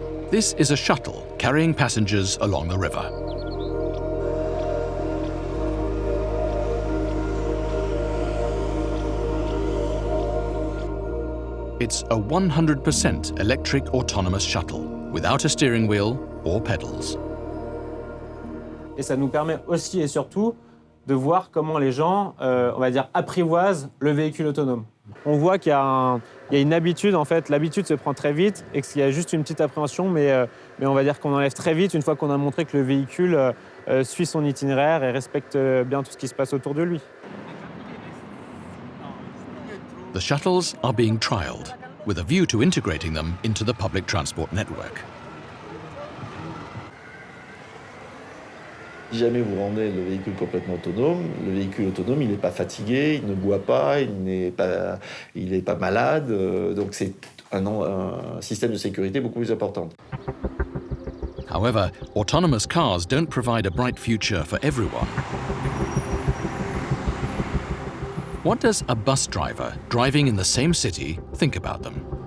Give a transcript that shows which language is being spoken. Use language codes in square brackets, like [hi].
[en] This is a shuttle carrying passengers along the river. It's a 100% electric autonomous shuttle. without a steering wheel or pedals. [fr] Et ça nous permet aussi et surtout de voir comment les gens, on va dire, apprivoisent le véhicule autonome. On voit qu'il y a une habitude, en fait, l'habitude se prend très vite et qu'il y a juste une petite appréhension, mais on va dire qu'on enlève très vite une fois qu'on a montré que le véhicule suit son itinéraire et respecte bien tout ce qui se passe autour de lui. [en] The shuttles are being trialled, with a view to integrating them into the public transport network. [fr] Si jamais vous rendez le véhicule complètement autonome, le véhicule autonome, il n'est pas fatigué, il ne boit pas, il n'est pas malade, donc c'est un système de sécurité beaucoup plus important. [en] However, autonomous cars don't provide a bright future for everyone. What does a bus driver driving in the same city think about them?